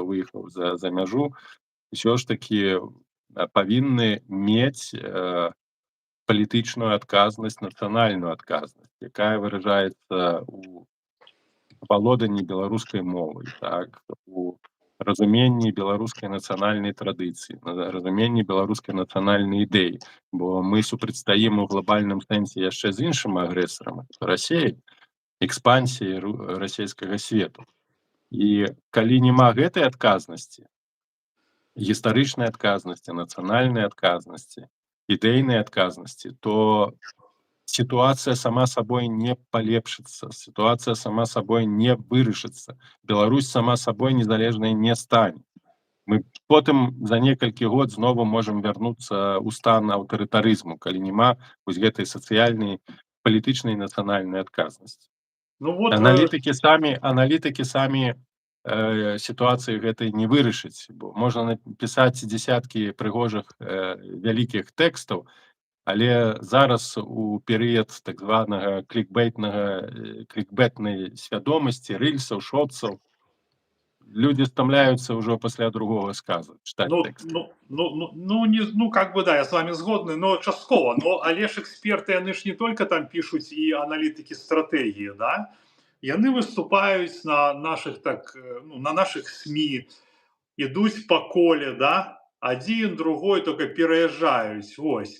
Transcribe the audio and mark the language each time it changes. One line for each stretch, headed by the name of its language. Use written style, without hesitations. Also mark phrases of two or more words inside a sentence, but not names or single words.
Belarusian: выехаў за мяжу, ўсё ж такі павінны мець палітычную адказнасць, нацыянальную адказнасць, якая выражаецца ў валоданні беларускай мовай, так, у разуменні беларускай нацыянальнай традыцыі, разуменні беларускай нацыянальнай ідэі, бо мы супрацьстаім у глобальным сэнсе яшчэ з іншым агрэсарам, Расіяй, экспансіяй расійскага свету. І калі няма гэтай адказнасці, гістарычнай адказнасці, нацыянальнай адказнасці, ідэйнай адказнасці,
Russian: то ситуация сама собой не полепшится, ситуация сама собой не вырашится, Беларусь сама собой
Belarusian: незалежнай не стане. Мы потым за некалькі год знову можем вярнуцца ў стан аўтарытарызму, калі няма вось гэтай сацыяльнай, палітычнай нацыянальнай адказнасці.
Russian: Ну, вот,
Belarusian: Аналітыкі самі сітуацыі гэтай не вырашыць, бо можна напісаць дзесяткі прыгожых вялікіх тэкстаў, але зараз у перыяд так званага клікбэтнай свядомасці, рыльсаў, шоцаў, людзі стамляюцца ўжо пасля другога сказу чытаць тэксты.
Russian: Как бы да, я с вами згодны, но часткова.
Belarusian: Но але ж эксперты, яны ж не только там пишуць і аналітыкі стратэгіі, да? Яны выступаюць на наших СМІ, ідуць па коле, да? Адзін, другой только пераязджаюць, вось.